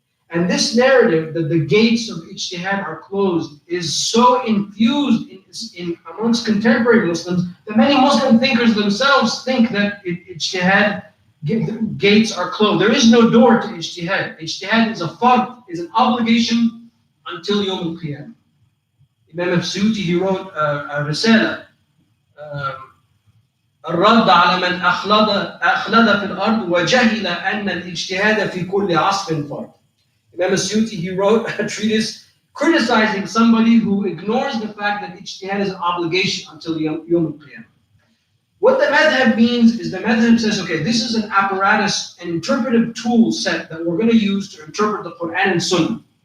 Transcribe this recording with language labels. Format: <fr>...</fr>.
<en>And this narrative that the gates of ijtihad are closed is so infused in amongst contemporary Muslims that many Muslim thinkers themselves think that ijtihad gates are closed. There is no door to ijtihad. Ijtihad is a fard, is an obligation until Yawm al-Qiyamah. Imam al-Suyuti, he wrote a risala,</en> <ar>الرد على من أخلد في الأرض وجهل أن الاجتهاد في كل عصر فرض.</ar> <en>Imam al-Suyuti, he wrote a treatise criticizing somebody who ignores the fact that ijtihad is an obligation until Yawm al-Qiyamah. What the madhab means is the madhab says, okay, this is an apparatus, an interpretive tool set that we're going to use to interpret the Quran and Sunnah.</en>